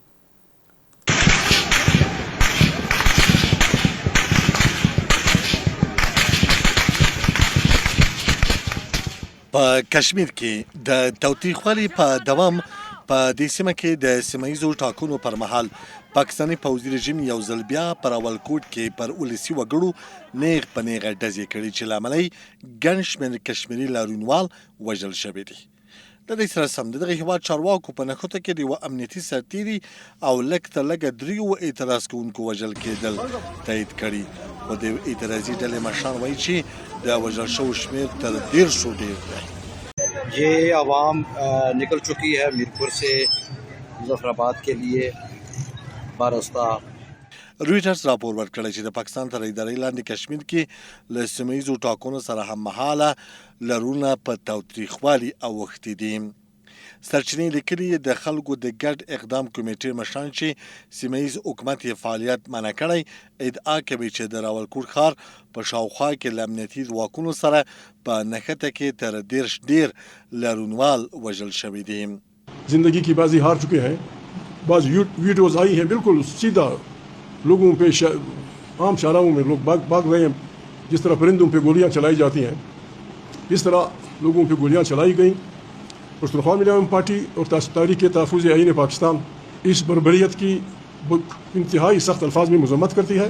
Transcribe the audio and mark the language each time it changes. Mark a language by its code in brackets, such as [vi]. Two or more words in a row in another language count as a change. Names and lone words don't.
[ps] په کشمیر کې د تاوتریخوالي په دوام په دې سیمه کې د سیمه ییزو ټاکنو پر مهال پاکستاني پوځي رژیم یوځل بیا پر راولکوټ کې پر ولسي وګړو نیغ په نیغه ډزې کړي چې له امله یې ګڼ شمېر کشمیري لارویانوال وژل شوي دي. د دې سره سم د دغه هېواد چارواکو په نښتو کې د یوه امنیتي سرتیري او لږ تر لږه 3 اعتراض کوونکو وژل کېدل تایید کړي. خو د اعتراضي ډلې مشران وایي چې د وژل شوو شمېر تر 150 ډېر دی. [ur] یہ عوام نکل چکی ہے میرپور سے مظفرآباد کے لیے براستہ. [ps] رویټرز راپور ورکړی چې د پاکستان تر ادارې لاندې کشمیر کې له سیمه ییزو ټاکنو سره هممهاله لرونه په تاوتریخوالي اوښتي دي. سرچینې لیکلي د خلکو د ګډ اقدام کمیټې مشران چې سیمه ییز حکومت یې فعالیت منع کړی ادعا کوي چې د راولکوټ ښار په شاوخوا کې له امنیتي ځواکونو سره په نښته کې تر 10 ډېر لارویانوال وژل شوي دي. [ur] زندگی کی بازی ہار چکے ہیں۔ بعض ویڈیوز آئی ہیں بالکل سیدھا لوگوں پہ عام شاہراہوں میں لوگ بھاگ رہے ہیں. جس طرح پرندوں پہ گولیاں چلائی جاتی ہیں اس طرح لوگوں پہ گولیاں چلائی گئی. پشتونخوا ملیم پارٹی اور تحریک تحفظ آئین پاکستان اس بربریت کی انتہائی سخت الفاظ میں مذمت کرتی ہے.